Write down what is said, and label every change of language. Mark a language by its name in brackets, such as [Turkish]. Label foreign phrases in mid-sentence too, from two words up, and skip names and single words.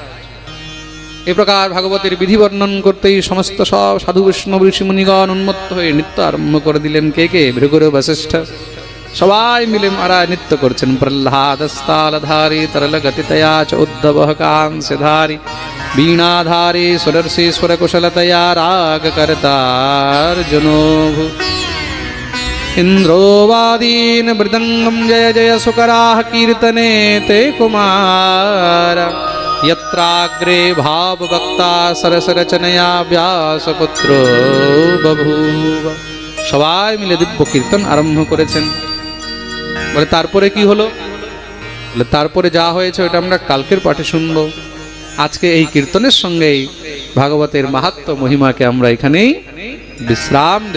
[Bangla] এই প্রকার ভাগবতের বিধি বর্ণন করতেই সমস্ত সব সাধু বৈষ্ণব ঋষি মুনিগণ উন্মত্ত হয়ে নৃত্য আরম্ভ করে দিলেন। কে কে? ভৃগুর, বশিষ্ঠ, সবাই মিলে মারা নৃত্য করছেন। [Sanskrit] প্রহ্লাদস্তালধারী তরল গতিতয়া চ উদ্ধব কাংসধারী, वीणाधारी सुदर्शीश्वर कुशलतया राग करतार्जुनो भू, इंद्रोवादीन मृदंगम जय जय सुकराः कीर्तने ते कुमार, यत्राग्रे भाव वक्ता सरसरचनया व्यासपुत्रो बभूव। [Bangla] সবাই মিলে দিব্য কীর্তন আরম্ভ করেছেন। বলে তারপরে কি হলো? বলে তারপরে যা হয়েছে ওটা আমরা কালকের পাঠে শুনবো। আজকে এই কীর্তনের সঙ্গেই ভাগবতের মাহাত্ম্য মহিমাকে আমরা এখানেই বিশ্রাম দেব।